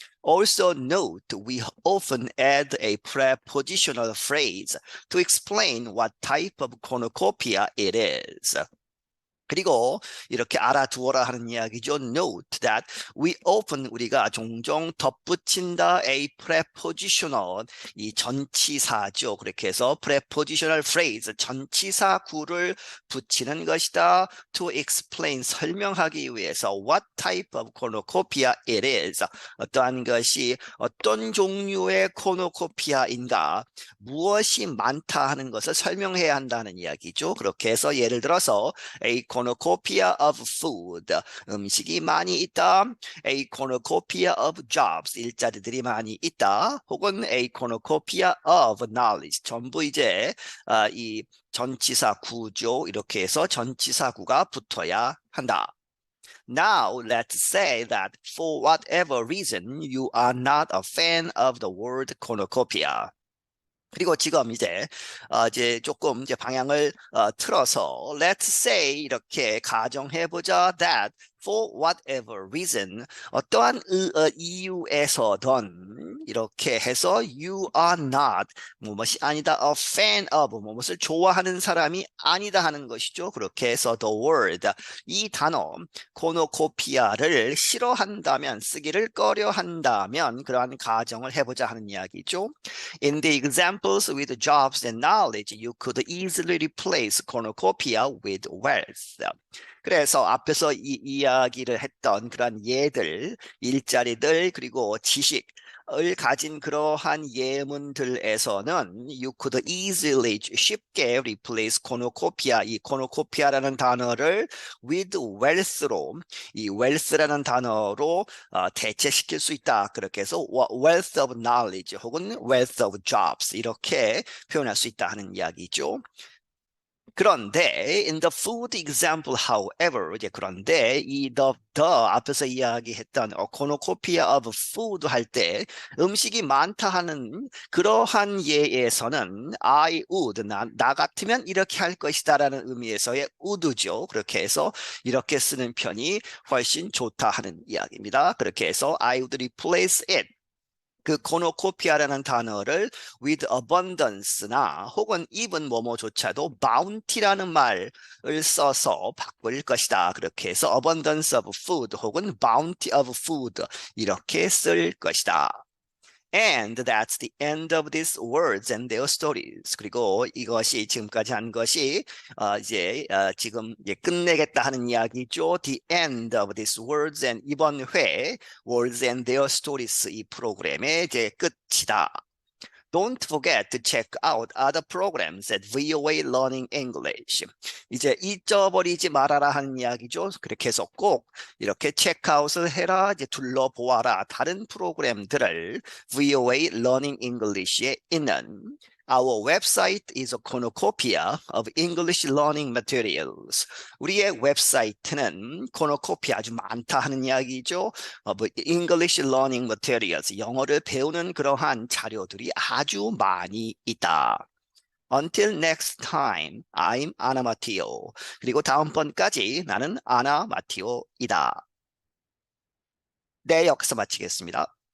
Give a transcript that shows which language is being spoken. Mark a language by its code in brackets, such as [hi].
[en] Also note, we often add a prepositional phrase to explain what type of cornucopia it is. [ko] 그리고 이렇게 알아두어라 하는 이야기죠. [en] Note that [ko] 우리가 종종 덧붙인다 [en] a prepositional [ko] 이 전치사죠. 그렇게 해서 [en] prepositional phrase [ko] 전치사구를 붙이는 것이다. [en] To explain [ko] 설명하기 위해서 [en] what type of cornucopia it is [ko] 어떠한 것이 어떤 종류의 cornucopia인가 무엇이 많다 하는 것을 설명해야 한다는 이야기죠. 그렇게 해서 예를 들어서 [en] a cornucopia of food [ko] 음식이 많이 있다. [en] A cornucopia of jobs [ko] 일자리들이 많이 있다. 혹은 [en] a cornucopia of knowledge [ko] 전부 이제 이 전치사 구죠. 이렇게 해서 전치사 구가 붙어야 한다. [en] Now let's say that for whatever reason you are not a fan of the word cornucopia. [ko] 그리고 지금 이제 조금 이제 방향을 틀어서 [en] let's say [ko] 이렇게 가정해보자 [en] that for whatever reason [ko] 어떠한 이유에서든 이렇게 해서 [en] you are not [ko] 무엇이 아니다 [en] a fan of [ko] 무엇을 좋아하는 사람이 아니다 하는 것이죠. 그렇게 해서 [en] the word [ko] 이 단어 코노코피아를 싫어한다면 쓰기를 꺼려한다면 그러한 가정을 해보자 하는 이야기죠. [en] In the examples with jobs and knowledge, you could easily replace cornucopia with wealth. [ko] 그래서 앞에서 이 이야기를 했던 그런 예들, 일자리들, 그리고 지식을 가진 그러한 예문들에서는 [en] you could easily [ko] 쉽게 [en] replace cornucopia, [ko] 이 cornucopia라는 단어를 [en] with wealth [ko] 로, 이 wealth라는 단어로 대체시킬 수 있다. 그렇게 해서 [en] wealth of knowledge [ko] 혹은 [en] wealth of jobs [ko] 이렇게 표현할 수 있다 하는 이야기죠. 그런데 [en] in the food example, however, [ko] 이제 그런데 이 the 앞에서 이야기했던 [en] cornucopia of food [ko] 할 때 음식이 많다 하는 그러한 예에서는 [en] I would [ko] 나 같으면 이렇게 할 것이다라는 의미에서의 would죠. 그렇게 해서 이렇게 쓰는 편이 훨씬 좋다 하는 이야기입니다. 그렇게 해서 [en] I would replace it. [ko] 그 cornucopia라는 단어를 [en] with abundance [ko] 나 혹은 [en] even [ko] 뭐뭐조차도 [en] bounty [ko] 라는 말을 써서 바꿀 것이다. 그렇게 해서 [en] abundance of food [ko] 혹은 [en] bounty of food [ko] 이렇게 쓸 것이다. [en] And that's the end of these words and their stories. [ko] 그리고 이것이 지금까지 한 것이 지금 이제 끝내겠다 하는 이야기죠. [en] The end of these words and [ko] 이번 회 [en] words and their stories [ko] 이 프로그램의 이제 끝이다. [en] Don't forget to check out other programs at VOA Learning English. [ko] 이제 잊어버리지 말아라 하는 이야기죠. 그렇게 해서 꼭 이렇게 체크아웃을 해라, 이제 둘러보아라. 다른 프로그램들을 [en] VOA Learning English에 있는 Our website is a cornucopia of English learning materials. [ko] 우리의 웹사이트는 cornucopia 아주 많다 하는 이야기죠. [en] English learning materials, [ko] 영어를 배우는 그러한 자료들이 아주 많이 있다. [en] Until next time, I'm Anna Matteo. [ko] 그리고 다음번까지 나는 아나 마티오이다. 네, 여기서 마치겠습니다.